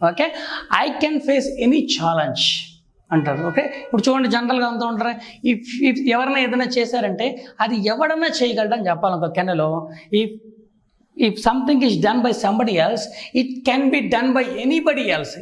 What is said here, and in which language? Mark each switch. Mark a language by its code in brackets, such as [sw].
[en] Okay, I can face any challenge [te] అంటారు. Okay, ఇప్పుడు చూడండి, జనరల్గా అంతా ఉంటారు. ఇఫ్ ఎవరైనా ఏదైనా చేశారంటే అది ఎవడన్నా చేయగలడని చెప్పాలి. [en] కెన్లో if something is done by somebody else, it can be done by anybody else.